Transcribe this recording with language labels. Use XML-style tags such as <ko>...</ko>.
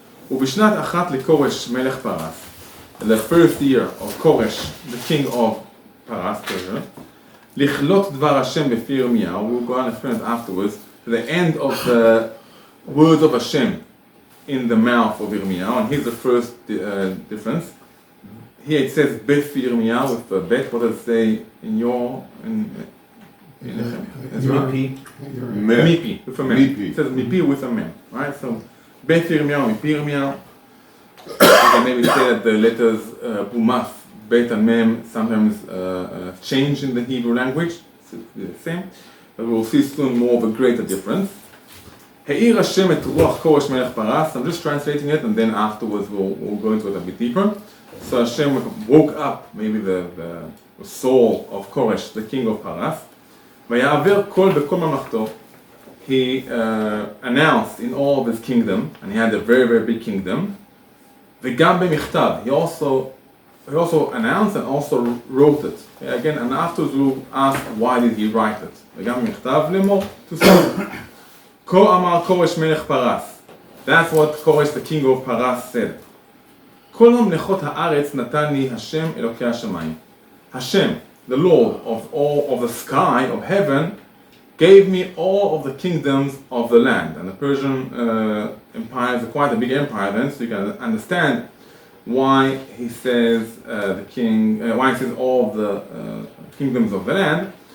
<he>ובשנת אחת לכורש מלך פרס,</he> <en>the first year of Koresh, the king of Paras, Persia,</en> <he>לכלות דבר השם בפי ירמיהו,</he> <en>we'll go on and explain it afterwards, to the end of the words of Hashem in the mouth of Yirmiyahu, and here's the first difference. Here it says</en> <he>בפי ירמיהו</he> <en>with the bet. What does it say in your Mipi. Mipi with a mem. Mipi. It says Mipi with a mem, right? So</en> <he>בפי ירמיהו, מפי ירמיהו.</he> <en>You can maybe say that the letters Bumaf, Bet and Mem sometimes change in the Hebrew language. It's the same. But we'll see soon more of a greater difference.</en> <he>Ha'ir Hashem et ruach Koresh melech Paras.</he> <en>I'm just translating it, and then afterwards we'll go into it a bit deeper. So Hashem woke up maybe the soul of Koresh, the king of Paras.</en> <he>ויעבר קול בכל ממלכתו.</he> <en>He announced in all of his kingdom, and he had a very, very big kingdom.</en> <he>וגם במכתב.</he> <en>He also announced and also wrote it. Okay, again, and afterwards we'll ask why did he write it.</en> <he>וגם במכתב לאמור,</he> <en>to say,</en> <he>כה אמר כורש מלך פרס.</he> <en>That's what Koresh, the king of Paras, said.</en> <he>כל ממלכות הארץ נתן לי השם אלוקי השמיים.</he> <en>Hashem, the Lord of all of the sky, of heaven, gave me all of the kingdoms of the land. And the Persian empire is quite a big empire then, so you can understand why he says why he says all of the kingdoms of the land.</en>